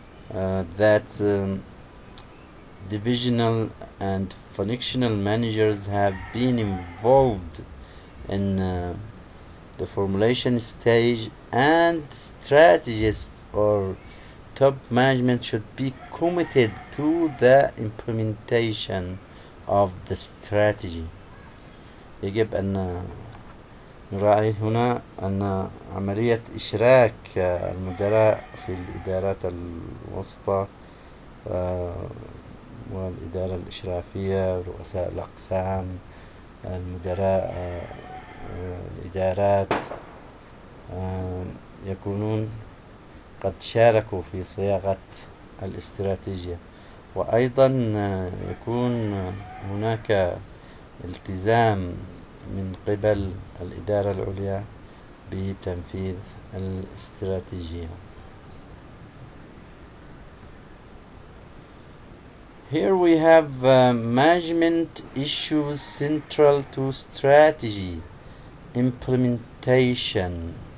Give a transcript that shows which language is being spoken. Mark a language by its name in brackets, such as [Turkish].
[English] that divisional and functional managers have been involved in the formulation stage, and strategists or top management should be committed to the implementation of the strategy. [Arabic] يجب أن نراعي هنا أن عملية إشراك المدراء في الإدارات الوسطى والإدارة الإشرافية، رؤساء الأقسام، المدراء الإدارات، يكونون قد شاركوا في صياغة الاستراتيجية، وأيضا يكون هناك التزام من قبل الإدارة العليا بتنفيذ الاستراتيجية. [English] Here we have management issues central to strategy implementation.